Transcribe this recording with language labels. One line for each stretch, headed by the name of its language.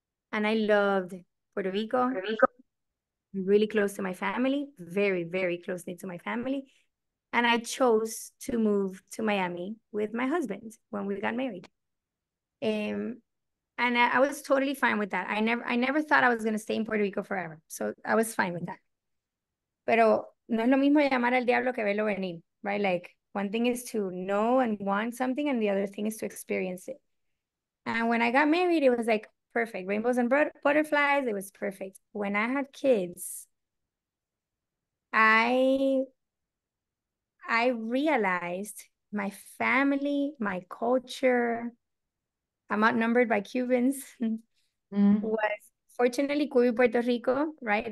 English: And I loved Puerto Rico. Really close to my family, very, very closely to my family. And I chose to move to Miami with my husband when we got married. And I was totally fine with that. I never thought I was going to stay in Puerto Rico forever. So I was fine with that.
Spanish: Pero no es lo mismo llamar al diablo que verlo venir, right?
English: Like, one thing is to know and want something, and the other thing is to experience it. And when I got married, it was like perfect. Rainbows and butterflies, it was perfect. When I had kids, I realized my family, my culture, I'm outnumbered by Cubans, was fortunately Cuba, Puerto Rico, right?